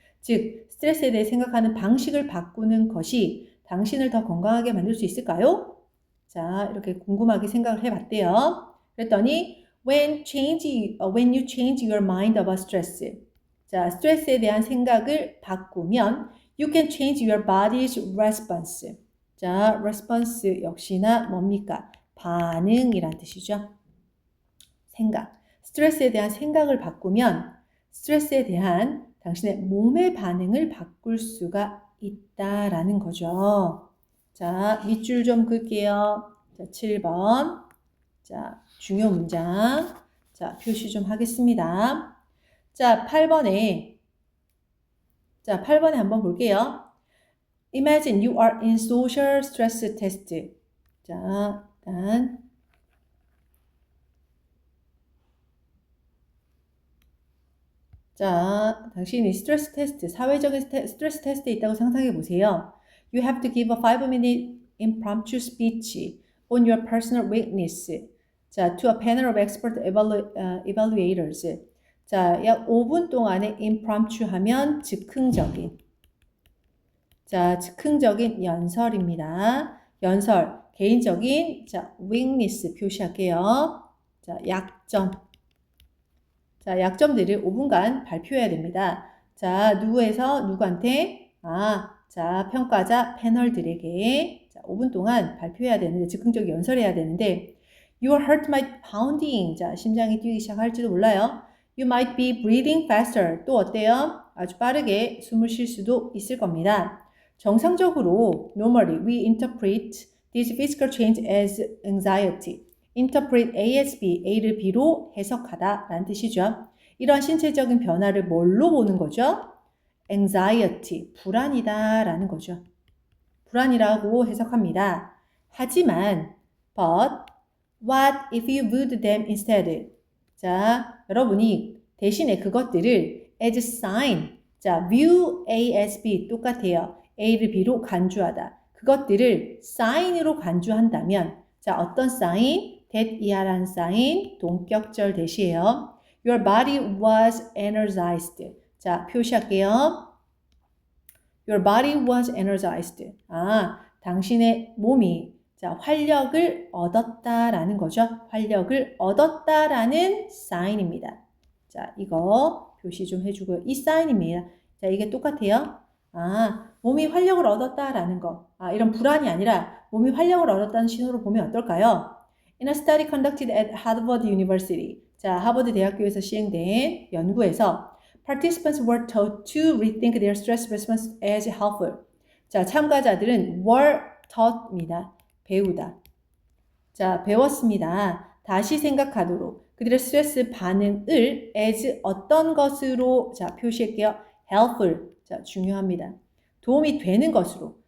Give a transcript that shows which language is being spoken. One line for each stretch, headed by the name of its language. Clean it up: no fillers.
Korean: 즉, 스트레스에 대해 생각하는 방식을 바꾸는 것이 당신을 더 건강하게 만들 수 있을까요? 자, 이렇게 궁금하게 생각을 해봤대요.
English: 그랬더니 when you change your mind about stress.
Korean: 자, 스트레스에 대한 생각을 바꾸면
English: you can change your body's response.
Korean: 자, response 역시나 뭡니까? 반응이란 뜻이죠. 생각. 스트레스에 대한 생각을 바꾸면 스트레스에 대한 당신의 몸의 반응을 바꿀 수가 있다라는 거죠. 자, 밑줄 좀 그을게요. 자, 7번. 자, 중요 문장. 자, 표시 좀 하겠습니다. 자, 8번에 한번 볼게요.
English: Imagine you are in social stress test.
Korean: 자, 일단 자, 당신이 스트레스 테스트, 사회적인 스트레스 테스트에 있다고 상상해 보세요.
English: You have to give a 5-minute impromptu speech on your personal weakness. 자, to a panel of expert evaluators.
Korean: 자, 약 5분 동안의 impromptu 하면 즉흥적인. 자, 즉흥적인 연설입니다. 연설, 개인적인, 자, weakness 표시할게요. 자, 약점. 자, 약점들을 5분간 발표해야 됩니다. 자, 누구에서 누구한테? 자, 평가자 패널들에게 자, 5분 동안 발표해야 되는데, 즉흥적 연설해야 되는데,
English: Your heart might pounding.
Korean: 자, 심장이 뛰기 시작할지도 몰라요.
English: You might be breathing faster.
Korean: 또 어때요? 아주 빠르게 숨을 쉴 수도 있을 겁니다. 정상적으로,
English: normally, we interpret this physical change as anxiety.
Korean: interpret as B, A를 B로 해석하다 라는 뜻이죠. 이러한 신체적인 변화를 뭘로 보는 거죠? anxiety, 불안이다 라는 거죠. 불안이라고 해석합니다. 하지만
English: but what if you viewed them instead?
Korean: 자, 여러분이 대신에 그것들을 as sign, 자, view A as B 똑같아요. A를 B로 간주하다. 그것들을 sign으로 간주한다면 자, 어떤 sign? that 이하라는 sign, 동격절 대시예요.
English: Your body was energized.
Korean: 자, 표시할게요.
English: Your body was energized.
Korean: 당신의 몸이 자, 활력을 얻었다라는 거죠. 활력을 얻었다라는 sign입니다. 자, 이거 표시 좀 해주고요. 이 sign입니다. 자, 이게 똑같아요. 몸이 활력을 얻었다라는 거. 이런 불안이 아니라 몸이 활력을 얻었다는 신호로 보면 어떨까요?
English: In a study conducted at Harvard University.
Korean: 자, 하버드 대학교에서 시행된 연구에서
English: participants were taught to rethink their stress response as helpful.
Korean: 자, 참가자들은 were taught입니다. 배우다. 자, 배웠습니다. 다시 생각하도록 그들의 스트레스 반응을 as 어떤 것으로 자, 표시할게요. helpful. 자, 중요합니다. 도움이 되는 것으로.